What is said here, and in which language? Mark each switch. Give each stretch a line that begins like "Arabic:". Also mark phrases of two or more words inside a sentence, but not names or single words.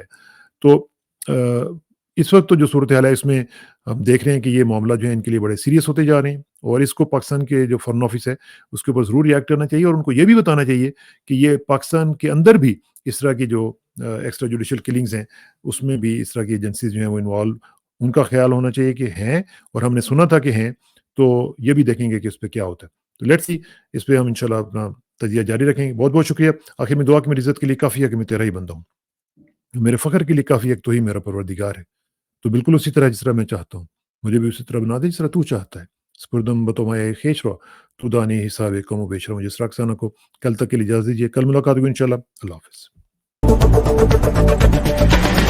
Urdu: تو اس وقت تو جو صورتحال ہے اس میں ہم دیکھ رہے ہیں کہ یہ معاملہ جو ہے ان کے لیے بڑے سیریس ہوتے جا رہے ہیں، اور اس کو پاکستان کے جو
English: foreign office
Urdu: ہے اس کے اوپر ضرور ریئیکٹ کرنا چاہیے، اور ان کو یہ بھی بتانا چاہیے کہ یہ پاکستان کے اندر بھی اس طرح کی جو
English: extra judicial killings
Urdu: ہیں اس میں بھی اس طرح کی ایجنسیز جو ہیں وہ انوالو، ان کا خیال ہونا چاہیے کہ ہیں، اور ہم نے سنا تھا کہ ہیں، تو یہ بھی دیکھیں گے کہ اس پہ کیا ہوتا ہے۔ تو
English: let's see,
Urdu: اس پہ ہم انشاءاللہ اپنا تجزیہ جاری رکھیں گے۔ بہت بہت شکریہ۔ آخر میں دعا کہ میری عزت کے لیے کافی ہے کہ میں تیرا ہی بندہ ہوں، میرے فخر کے لیے کافی ہے کہ تو ہی میرا پروردگار ہے، تو بالکل اسی طرح جس طرح میں چاہتا ہوں مجھے بھی اسی طرح بنا دے جس طرح تو چاہتا ہے۔
Persian: سپردم بتومائے خیش رو، تو دانی حساب کم و بیش رو،
Urdu: جس رقصانہ کو کل تک کے لیے اجازت دیجیے، کل ملاقات ہوگی انشاءاللہ۔ اللہ حافظ۔